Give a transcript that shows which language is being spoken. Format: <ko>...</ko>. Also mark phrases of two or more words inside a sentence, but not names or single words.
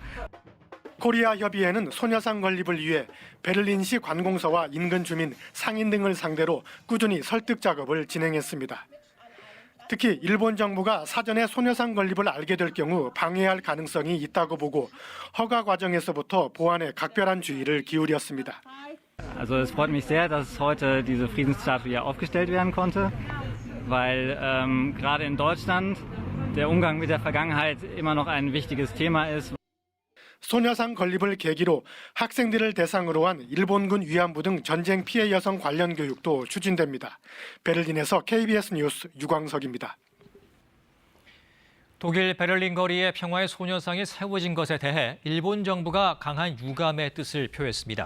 <ko>코리아 협의회는 소녀상 건립을 위해 베를린시 관공서와 인근 주민, 상인 등을 상대로 꾸준히 설득 작업을 진행했습니다. 특히 일본 정부가 사전에 소녀상 건립을 알게 될 경우 방해할 가능성이 있다고 보고 허가 과정에서부터 보안에 각별한 주의를 기울였습니다.</ko> <de>Also es freut mich sehr, dass heute diese Friedensstatue hier aufgestellt werden konnte, weil gerade in Deutschland der Umgang mit der Vergangenheit immer noch ein wichtiges Thema ist.</de> <ko>소녀상 건립을 계기로 학생들을 대상으로 한 일본군 위안부 등 전쟁 피해 여성 관련 교육도 추진됩니다. 베를린에서 KBS 뉴스 유광석입니다. 독일 베를린 거리에 평화의 소녀상이 세워진 것에 대해 일본 정부가 강한 유감의 뜻을 표했습니다.</ko>